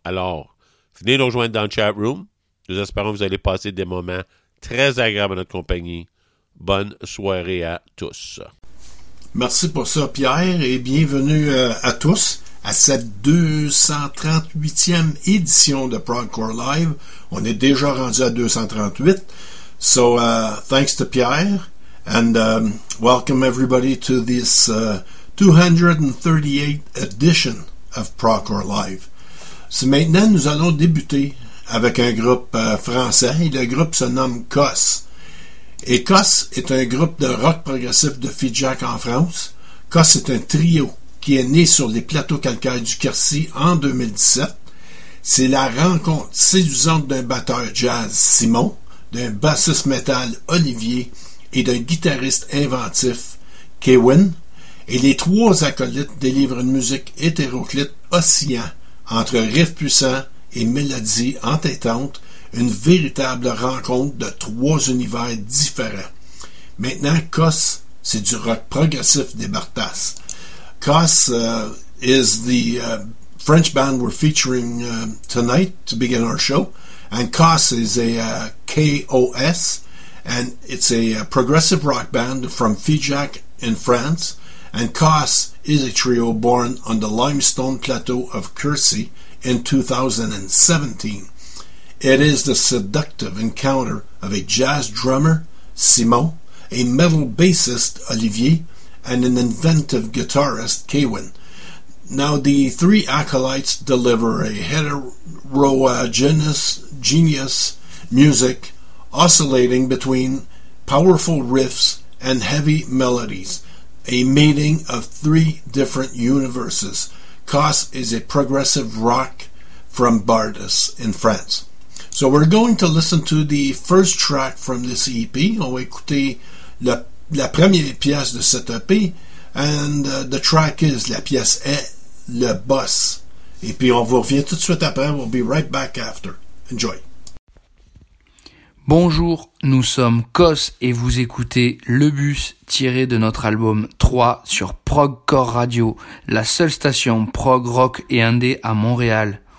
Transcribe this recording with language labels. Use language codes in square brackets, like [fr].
[fr] Alors, venez nous rejoindre dans le chat room. Nous espérons que vous allez passer des moments très agréables à notre compagnie. Bonne soirée à tous. Merci pour ça, Pierre, et bienvenue à tous à cette 238e édition de Progcore Live. On est déjà rendu à 238. [en] So, thanks to Pierre, and welcome everybody to this 238th edition of Progcore Live. [fr] So, maintenant, nous allons débuter avec un groupe français, et le groupe se nomme COS. Et COS est un groupe de rock progressif de Figeac en France. COS est un trio qui est né sur les plateaux calcaires du Quercy en 2017. C'est la rencontre séduisante d'un batteur jazz, Simon, d'un bassiste métal, Olivier, et d'un guitariste inventif, Kevin. Et les trois acolytes délivrent une musique hétéroclite oscillant entre riffs puissants et mélodies entêtantes. Une véritable rencontre de trois univers différents. Maintenant, COS, c'est du rock progressif des Bartas. [en] COS is the French band we're featuring tonight to begin our show. And COS is a K-O-S, and it's a progressive rock band from Figeac in France. And COS is a trio born on the limestone plateau of Quercy in 2017. It is the seductive encounter of a jazz drummer, Simon, a metal bassist, Olivier, and an inventive guitarist, Kevin. Now, the three acolytes deliver a heterogeneous genius music, oscillating between powerful riffs and heavy melodies, a meeting of three different universes. COS is a progressive rock from Bartas in France. So we're going to listen to the first track from this EP. [fr] On va écouter la première pièce de cet EP. [en] And the track is, [fr] la pièce est, le boss. Et puis on vous revient tout de suite après. [en] We'll be right back after. Enjoy. [fr] Bonjour, nous sommes COS et vous écoutez Le Bus, tiré de notre album 3 sur Progcore Radio, la seule station prog rock et indé à Montréal.